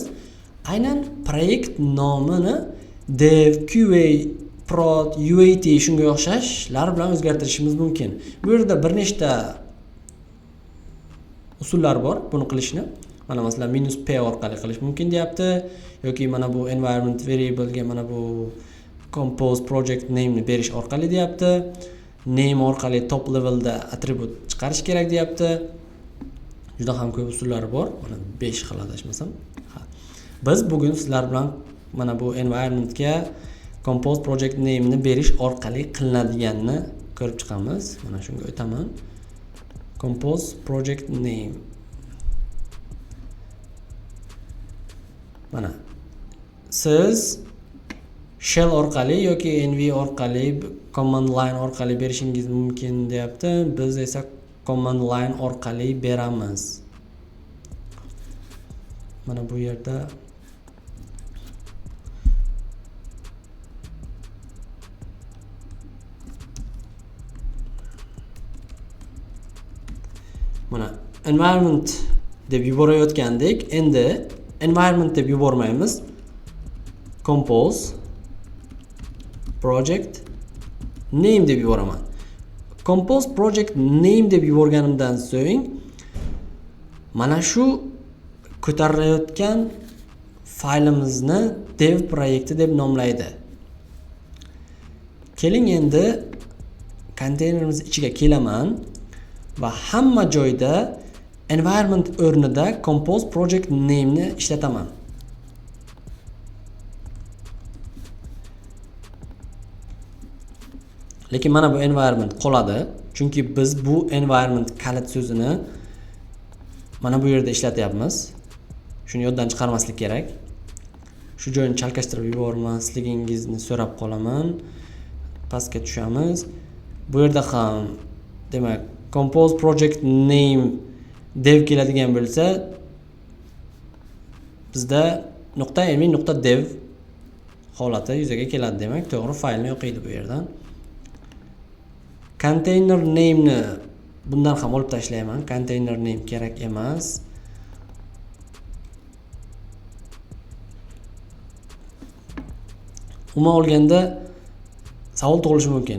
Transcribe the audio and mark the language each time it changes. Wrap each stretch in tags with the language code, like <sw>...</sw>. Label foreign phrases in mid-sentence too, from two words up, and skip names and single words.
<uz>Aynan proyekt nomini dev, QA, prod, UAT shunga o'xshashlar bilan o'zgartirishimiz mumkin. Bu yerda bir nechta usullar bor buni qilishni. Mana masalan -p orqali qilish mumkin deyapti yoki mana bu</uz> <en>environment variable</en> <uz>ga mana bu</uz> <en>compose project name</en> <uz>ni berish orqali deyapti. Name orqali</uz> <en>top levelda</en> <uz>attribut chiqarish kerak deyapti. Juda ham ko'p usullar bor. Mana 5 xil adashmasam. Biz bugun sizlar bilan mana bu environment ga</uz> <en>compose project name</en> <uz>ni berish orqali qilinadiganini ko'rib chiqamiz. Mana shunga o'taman.</uz> <en>Compose project name.</en> <uz>Mana siz shell orqali yoki env orqali</uz> <en>command line</en> <uz>orqali berishingiz mumkin deyapti. Biz esa</uz> <en>command line</en> <uz>orqali beramiz. Mana bu yerda mana environment deb yuborayotgandek, endi environment deb yubormaymiz.</uz> <en>Compose project name</en> <uz>deb yuboraman.</uz> <en>Compose project name</en> <uz>deb yuborganimdan so'ng mana shu ko'tarilayotgan faylimizni dev proyekti deb nomlaydi. Keling endi konteynerimiz ichiga kelaman va hamma joyda environment o'rnida</uz> <en>compose project name</en> <uz>ni ishlataman. Lekin mana bu environment qoladi, chunki biz bu environment kalit so'zini mana bu yerda ishlatyapmiz. Shuni yoddan chiqarmaslik kerak. Shu joyini chalkashtirib yubormasligingizni so'rab qolaman. Pastga tushamiz. Bu yerda ham demak</uz> <en>compose project name</en> <uz>dev keladigan bo'lsa, bizda .env.dev holati yuzaga keladi demak. To'g'ri, faylni o'qiydi bu yerdan.</uz> <en>Container name</en> <uz>ni bundan ham olib tashlayman.</uz> <en>Container name</en> <uz>kerak emas. Umuman olganda savol tug'ilishi mumkin.</uz>